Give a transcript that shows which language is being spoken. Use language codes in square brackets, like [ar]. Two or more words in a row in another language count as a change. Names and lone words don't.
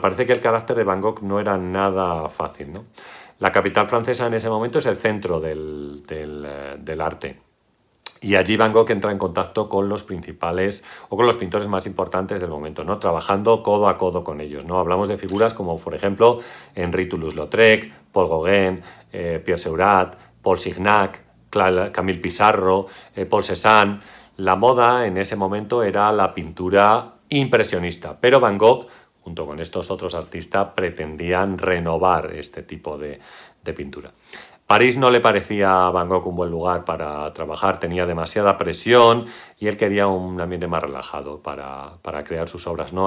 [es] Parece que el carácter de Van Gogh no era nada fácil, ¿no? La capital francesa en ese momento es el centro del arte. Y allí Van Gogh entra en contacto con los principales o con los pintores más importantes del momento, ¿no?, trabajando codo a codo con ellos, ¿no? Hablamos de figuras como, por ejemplo, Henri Toulouse-Lautrec, Paul Gauguin, Pierre Seurat, Paul Signac, Camille Pissarro, Paul Cézanne. La moda en ese momento era la pintura impresionista, pero Van Gogh, junto con estos otros artistas, pretendían renovar este tipo de pintura. París no le parecía a Van Gogh un buen lugar para trabajar, tenía demasiada presión y él quería un ambiente más relajado para crear sus obras, ¿no?